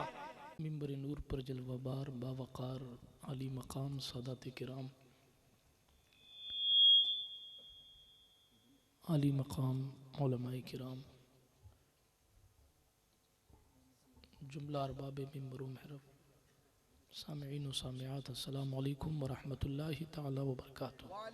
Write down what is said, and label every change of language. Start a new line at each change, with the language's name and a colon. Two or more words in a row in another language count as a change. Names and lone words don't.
Urdu: منبر نور پر جلوہ بار باوقار عالی مقام سادات کرام، عالی مقام علمائے کرام، جملہ ارباب منبر محراب، سامعین و سامعات,
Arabic: السلام عليكم ورحمة الله تعالى وبركاته.